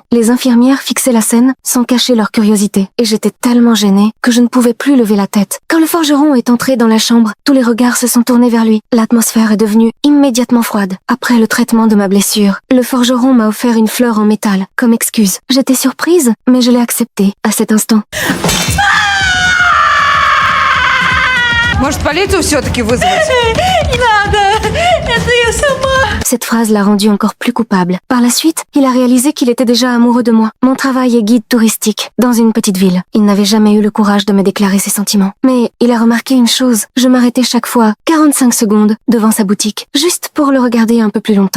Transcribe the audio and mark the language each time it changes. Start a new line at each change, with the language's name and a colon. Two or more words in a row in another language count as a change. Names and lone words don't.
French: Les infirmières fixaient la scène sans cacher leur curiosité et j'étais tellement gênée que je ne pouvais plus lever la tête. Quand le forgeron est entré dans la chambre, tous les regards se sont tournés vers lui. L'atmosphère est devenue immédiatement froide. Après le traitement de ma blessure, le forgeron m'a offert une fleur en métal comme excuse. J'étais surprise, mais je l'ai acceptée à cet instant.
Russian: Может, полицию все-таки вызвать? Не надо, это я сама.
French: Cette phrase l'a rendu encore plus coupable. Par la suite, il a réalisé qu'il était déjà amoureux de moi. Mon travail est guide touristique dans une petite ville. Il n'avait jamais eu le courage de me déclarer ses sentiments. Mais il a remarqué une chose. Je m'arrêtais chaque fois 45 secondes devant sa boutique, juste pour le regarder un peu plus longtemps.